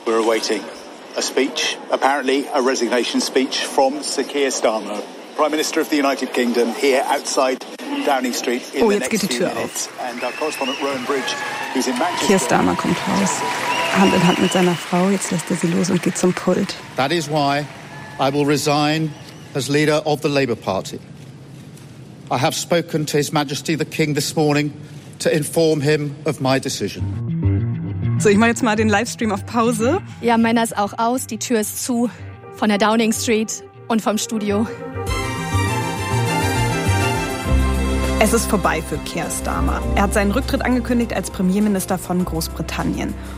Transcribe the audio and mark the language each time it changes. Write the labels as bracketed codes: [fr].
[en] We're awaiting a speech, apparently a resignation speech from Sir Keir Starmer, Prime Minister of the United Kingdom, here outside Downing Street. [de] Oh, jetzt geht die Tür auf. Keir Starmer kommt raus. Hand in Hand mit seiner Frau, jetzt lässt er sie los und geht zum Pult. [en] That is why I will resign as leader of the Labour Party. I have spoken to His Majesty the King this morning to inform him of my decision. [de] So, ich mache jetzt mal den Livestream auf Pause. Ja, meiner ist auch aus, die Tür ist zu von der Downing Street und vom Studio. Es ist vorbei für Keir Starmer. Er hat seinen Rücktritt angekündigt als Premierminister von Großbritannien.